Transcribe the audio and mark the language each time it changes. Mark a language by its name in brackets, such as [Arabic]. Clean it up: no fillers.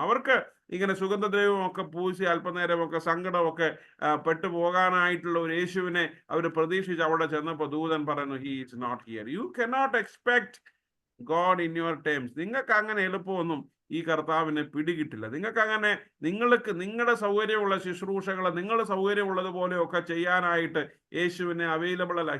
[Malayalam] അവർക്ക് ഇങ്ങനെ സുഗന്ധദ്രവ്യമൊക്കെ പൂശി അല്പനേരമൊക്കെ സങ്കടമൊക്കെ പെട്ടുപോകാനായിട്ടുള്ള ഒരു യേശുവിനെ അവർ പ്രതീക്ഷിച്ച് അവിടെ ചെന്നപ്പോൾ ദൂതൻ പറയുന്നു, [English] He is not here. You cannot expect God in your terms. [Malayalam] നിങ്ങൾക്ക് അങ്ങനെ എളുപ്പമൊന്നും ഈ കർത്താവിനെ പിടികിട്ടില്ല. നിങ്ങൾക്ക് അങ്ങനെ നിങ്ങളുടെ സൗകര്യമുള്ള ശുശ്രൂഷകൾ നിങ്ങൾ സൗകര്യമുള്ളതുപോലെയൊക്കെ ചെയ്യാനായിട്ട് യേശുവിനെ അവൈലബിൾ അല്ല.